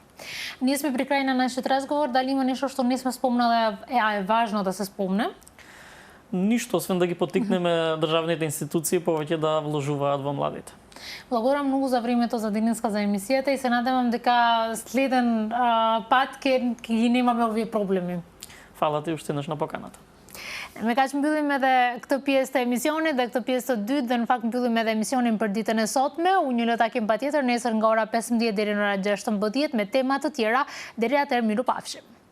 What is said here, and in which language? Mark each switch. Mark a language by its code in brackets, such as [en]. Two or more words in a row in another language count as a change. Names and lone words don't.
[mk] Ние сме при крај на нашиот разговор, дали има нешто што не сме спомнале, а е важно да се спомне? Ништо, освен да ги поттикнеме државните институции повеќе да вложуваат во младите. Благодарам многу за времето за денеска за емисијата и се надевам дека следен пат ќе ги немаме овие проблеми. Фала ти уште еднаш на поканата. [sq] Me kažem byllim edhe këtë pjesë të emisionit dhe këtë pjesë të dytë dhe në fakt mbyllim edhe emisionin për ditën e sotme. Unë ju takim patjetër nesër nga ora 15 deri në ora 16 me tema të tjera. Deri atëherë miru pafshim.